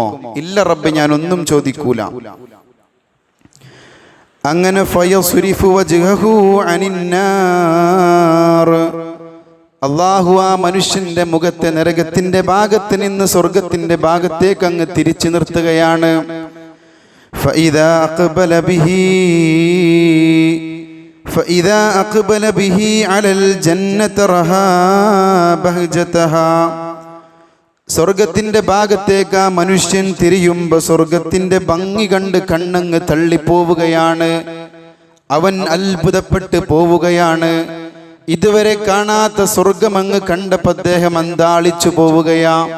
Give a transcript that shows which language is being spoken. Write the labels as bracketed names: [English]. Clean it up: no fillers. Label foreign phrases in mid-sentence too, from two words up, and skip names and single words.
[Malayalam] ഇല്ല റബ്ബേ, ഞാൻ ഒന്നും ചോദിക്കൂല. അങ്ങനെ [Arabic] فيصرف وجهه عن النار, [Malayalam] അള്ളാഹു ആ മനുഷ്യന്റെ മുഖത്തെ നരകത്തിന്റെ ഭാഗത്ത് നിന്ന് സ്വർഗത്തിന്റെ ഭാഗത്തേക്ക് അങ്ങ് തിരിച്ചു നിർത്തുകയാണ്. [Arabic] فإذا أقبل به على الجنة رها بهجتها, [Malayalam] സ്വർഗത്തിന്റെ ഭാഗത്തേക്ക് ആ മനുഷ്യൻ തിരിയുമ്പോൾ സ്വർഗത്തിന്റെ ഭംഗി കണ്ട് കണ്ണങ്ങ് തള്ളിപ്പോവുകയാണ്. അവൻ അത്ഭുതപ്പെട്ട് പോവുകയാണ്. ഇതുവരെ കാണാത്ത സ്വർഗം അങ്ങ് കണ്ടപ്പോൾ അദ്ദേഹം അന്താളിച്ചു പോവുകയാ.